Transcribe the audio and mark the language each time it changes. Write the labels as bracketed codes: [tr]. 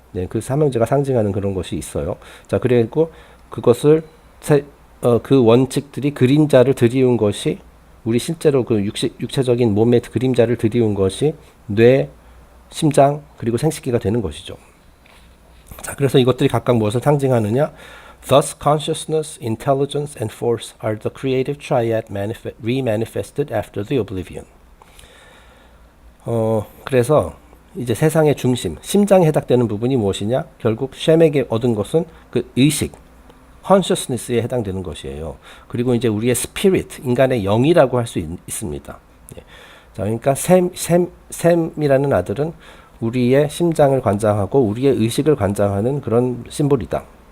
[ko] 네, 그 삼형제가 상징하는 그런 것이 있어요. 자, 그리고 그것을 그 원칙들이 그림자를 드리운 것이 우리 실제로 육체적인 몸의 그림자를 드리운 것이 뇌, 심장, 그리고 생식기가 되는 것이죠. 자, 그래서 이것들이 각각 무엇을 상징하느냐? [en] Thus, consciousness, intelligence, and force are the creative triad re-manifested after the oblivion. [ko] 그래서 이제 세상의 중심, 심장에 해당되는 부분이 무엇이냐? 결국 셈에게 얻은 것은 그 의식, consciousness에 해당되는 것이에요. 그리고 이제 우리의 spirit, 인간의 영이라고 할 수 있습니다. 예. 자, 그러니까 셈이라는 아들은 우리의 심장을 관장하고 우리의 의식을 관장하는 그런 심볼이다.